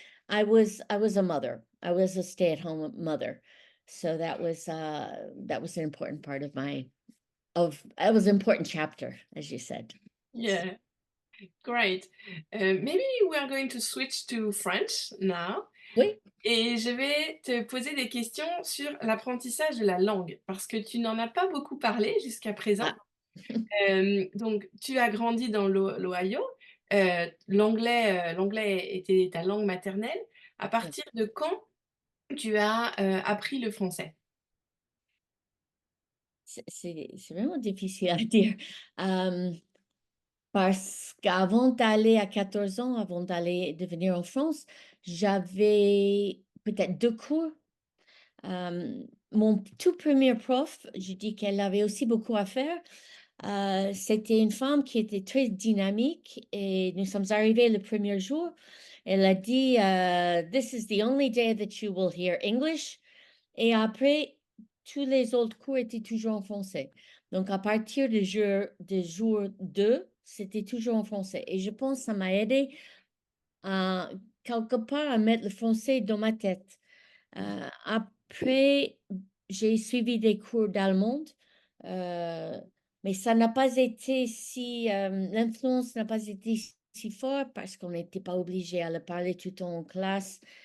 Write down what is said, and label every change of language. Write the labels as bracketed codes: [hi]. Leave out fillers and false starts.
[en] I was a mother. I was a stay-at-home mother. So that was an important part of that was an important chapter, as you said. Yeah, great. Maybe we are going to switch to French now. [fr] Oui. Et je vais te poser des questions sur l'apprentissage de la langue, parce que tu n'en as pas beaucoup parlé jusqu'à présent. Ah. Donc, tu as grandi dans l'Ohio. L'anglais était ta langue maternelle. À partir de quand tu as appris le français? C'est vraiment difficile à dire. Parce qu'avant d'aller à 14 ans, avant d'aller devenir en France, j'avais peut-être 2 cours. Mon tout premier prof, je dis qu'elle avait aussi beaucoup à faire. C'était une femme qui était très dynamique et nous sommes arrivés le premier jour. Elle a dit, [en] "This is the only day that you will hear English." [fr] Et après, tous les autres cours étaient toujours en français. Donc, à partir du jour 2, c'était toujours en français. Et je pense que ça m'a aidé à, quelque part, à mettre le français dans ma tête. Après, j'ai suivi des cours d'allemand, mais ça n'a pas été si, l'influence n'a pas été si forte parce qu'on n'était pas obligé à le parler tout le temps en classe.